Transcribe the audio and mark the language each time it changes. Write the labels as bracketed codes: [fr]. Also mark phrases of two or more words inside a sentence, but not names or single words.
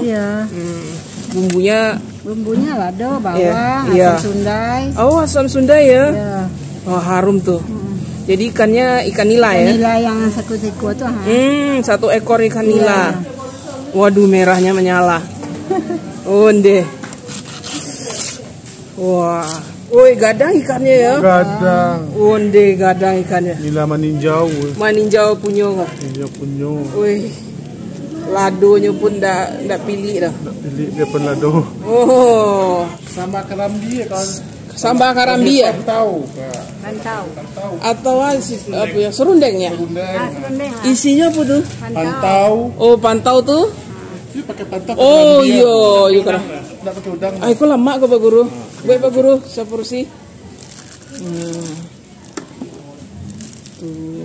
[id] Iya. Bumbunya lado, bawang, iya. asam sundai. Oh, asam sundai ya. Iya. Oh, harum tuh. Jadi ikannya ikan nila ya. Nila yang satu tuh. Satu ekor ikan nila. Waduh, merahnya menyala. Onde. Wah. Woi, gadang ikannya ya. Gadang. Onde gadang ikannya. Nila maninjau. [min] Maninjau punyo. Ninjau punyo. [id] Woi. [min] Ladonya pun ndak pilih dah. Ndak pilih dia pun lado. [id] Oh, Sama karambi ya kalau sambal karambi ya? Pantau. Pantau. Atau apa ya? Serundeng ya? Serundeng. Isinya apa tuh? Pantau. Oh, pantau tuh? Ini pakai pantau. Oh iya, iya kan. Ndak pakai udang. Ah, itu lama kok Pak Guru. Baik Pak Guru, seporsi. Tuh.